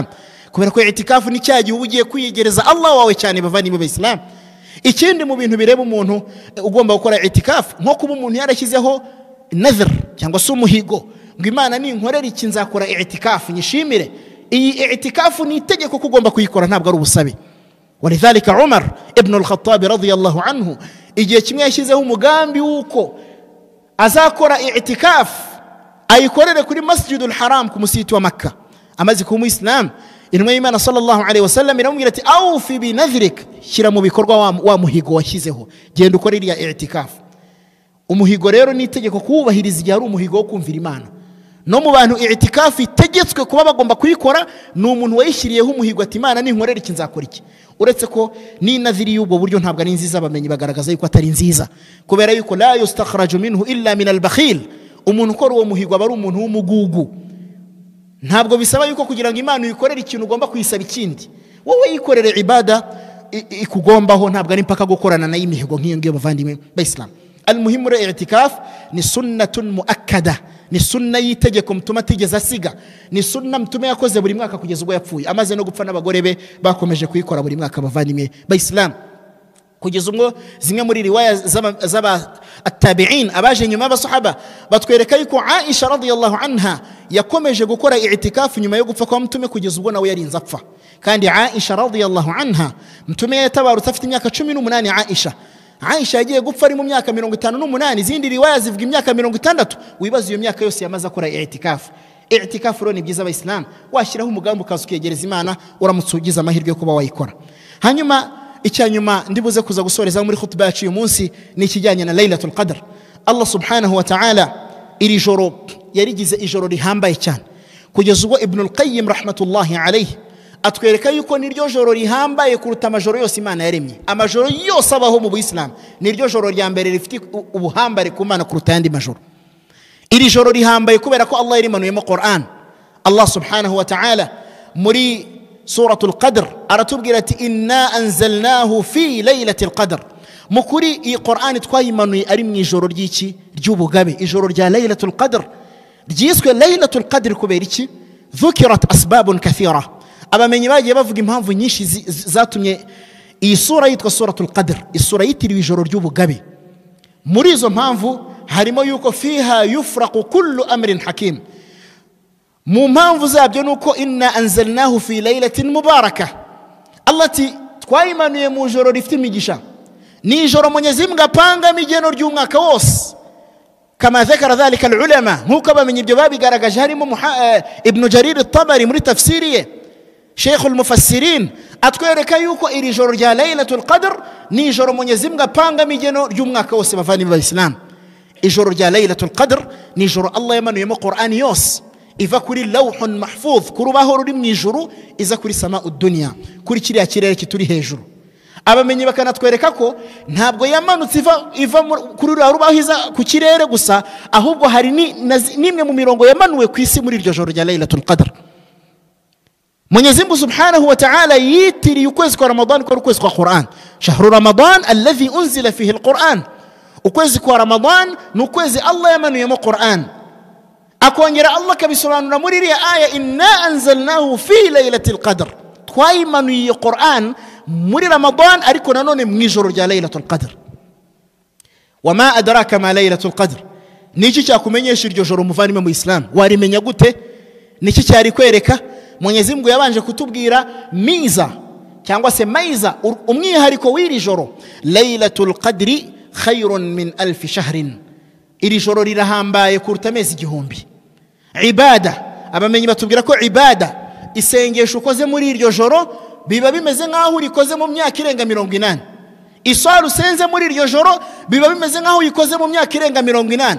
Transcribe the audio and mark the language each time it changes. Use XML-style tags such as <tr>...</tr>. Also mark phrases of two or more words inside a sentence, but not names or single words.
<rw>Kubera ko i'tikafu ni cyagiye ugiye kwiyegereza Allah wawe cyane bavandimwe b'Islam. Ikindi mu bintu bireba umuntu ugomba gukora i'tikafu, nko kuba umuntu yarashyizeho nadhr cyangwa se umuhigo ngo Imana ni nkorera iki nzakora i'tikafu nyishimire. Iyi i'tikafu ni itegeko kugomba kuyikora, ntabwo ari ubusabe. Walidhalika Umar ibn al-Khattab</rw> <ar>رضي الله عنه</ar> <rw>igihe kimwe yashyizeho umugambi wuko azakora i'tikafu ayikorere kuri Masjidul Haram ku musiti wa Makkah. Amaze kuba Islam, intumwa y'Imana</rw> <ar>صلى الله عليه وسلم</ar> <rw>iramubwira ati</rw> <ar>أوف بنذرك,</ar> <rw>shyira mu bikorwa wa muhigo washyizeho, genda ukore iriya i'tikafu. Umuhigo rero ni itegeko kuwubahiriza igihe ari umuhigo wo kumvira Imana. No mu bantu i'tikafu itegetswe kuba bagomba kuyikora ni umuntu wayishyiriyeho umuhigo ati Imana ni nkorera iki nzakora iki. Uretse ko ni nadhiri y'ubwo buryo ntabwo ari nziza, bamenyi bagaragaza yuko atari nziza, kubera yuko</rw> <ar>لا يستخرج منه إلا من البخيل.</ar> <rw>Umuntu ukora uwo muhigo aba ari umuntu w'umugugu. Ntabwo bisaba yuko kugira ngo Imana uyikorere ikintu ugomba kuyisaba ikindi. Wowe yikorere ibada ikugombaho, ntabwo ari mpaka gukorana na imihigo nk'iyo ngiyo bavandimwe b'Islam. Al-muhimu i'tikafu ni</rw> <ar>سنة مؤكدة,</ar> <rw>ni sunna yitegeko mutuma tigeze asiga, ni sunna mtume yakoze buri mwaka kugeza ubwo yapfuye, amaze no gupfa n'abagore be bakomeje kuyikora buri mwaka bavandimwe b'Islam. kugeza ubwo zimwe muri riwaya z'aba at-tabi'in abaje nyuma y'abasahaba batwereka yuko Aisha</rw> <ar>رضي الله عنها</ar> <rw>yakomeje gukora i'tikafu nyuma yo gupfa kwa mtume kugeza ubwo nawe yarinze apfa. Kandi Aisha</rw> <ar>رضي الله عنها</ar> <rw>mtume yatabarutse afite imyaka 18. Aisha yagiye gupfa ari mu myaka 58, izindi riwaya zivuga imyaka 60. Wibaza iyo myaka yose yamaze akora i'tikafu. I'tikafu rero ni byiza abayisilamu, washyiraho umugambi ukaza ukegereza Imana, uramutse ugize amahirwe yo kuba wayikora. Hanyuma icyanyuma ndibuze kuza gusoreza muri khutba yacu uyu munsi ni ikijyanye na Laylatul Qadr. Allah</rw> <ar>سبحانه وتعالى</ar> <rw>iri joro yarigize ijoro rihambaye cyane, kugeza ubwo Ibn al-Qayyim</rw> <ar>رحمة الله عليه</ar> <rw>atwereka yuko niryo joro rihambaye kuruta amajoro yose Imana yaremye. Amajoro yose abaho mu Islam niryo joro rya mbere rifite ubuhambare ku Mana kuruta yandi majoro. Iri joro rihambaye kubera ko Allah yarimanuyemo Qur'an. Allah</rw> <ar>سبحانه وتعالى</ar> <rw>muri suratul Qadr aratubwira ati</rw> <ar>إنا أنزلناه في ليلة القدر.</ar> <rw>Mukuri iyi Qur'an twayimanuye ari mu ijoro ry'iki ry'ubugabe, ijoro rya Laylatul Qadr. Ryiswe Laylatul Qadr kubera iki?</rw> <ar>ذكرت أسباب كثيرة.</ar> <rw>Abamenyi bagiye bavuga impamvu nyinshi zatumye iyi sura yitwa suratul Qadr, isura yitiriwe ijoro ry'ubugabe. Muri izo mpamvu harimo yuko</rw> <ar>فيها يفرق كل أمر حكيم.</ar> <rw>Mu mpamvu zabyo nuko</rw> <ar>إنا أنزلناه في ليلة مباركة.</ar> <rw>Allah ati twayimanuye mu joro rifite imigisha, ni ijoro Mwenyezi Mungu apanga migeno ry'umwaka wose.</rw> <ar>كما ذكر ذلك العلماء,</ar> <rw>nkuko abamenyi ibyo babigaragaje harimo Ibn Jarir at-Tabari muri tafsiri ye, Sheikh al-Mufassirin atwereka yuko iri joro rya Laylatul Qadr ni ijoro Mwenyezi Mungu apanga migeno ry'umwaka wose. Bavani b'Islam, ijoro rya Laylatul Qadr ni ijoro Allah yamanuyemo Qur'an yose, iva kuri</rw> <ar>لوح محفوظ,</ar> <rw>kurubaho ruri mu ijuru, iza kuri</rw> <ar>سماء الدنيا,</ar> <rw>kuri kiriya kirere kituri hejuru. Abamenyi bakanatwereka ko ntabwo yamanutse iva kuri rubaho iza ku kirere gusa, ahubwo hari nimwe mu mirongo yamanuwe ku isi muri iryo joro rya Laylatul Qadr. Mwenyezi Mungu</rw> <ar>سبحانه وتعالى</ar> <rw>yitiriye ukwezi kwa Ramadan ko ukwezi kwa Qur'an.</rw> <ar>شهر رمضان الذي أنزل فيه القرآن.</ar> <rw>Ukwezi kwa Ramadan ni ukwezi Allah yamanuyemo Qur'an. Akongera Allah kabisobanura muri iriya aya</rw> <ar>إنا أنزلناه في ليلة القدر.</ar> <rw>Twayimanuye Qur'an muri Ramadan ariko nanone mu ijoro rya Laylatul Qadr.</rw> <ar>وما أدراك ما ليلة القدر.</ar> <rw>Niki cyakumenyesha iryo joro muvandimwe mu Islam? Warimenya gute? Niki cyari kwereka? Mwenyezi Mungu yabanje kutubwira miza cyangwa se maiza, umwihariko w'iri joro.</rw> <ar>ليلة القدر خير من ألف شهر.</ar> <rw>Iri joro rirahambaye kuruta amezi 1000. Ibada, abamenyi batubwira ko ibada, isengesho ukoze muri iryo joro biba bimeze nkaho urikoze mu myaka irenga 80. Iswara usenze muri iryo joro biba bimeze nkaho uyikoze mu myaka irenga 80.</rw>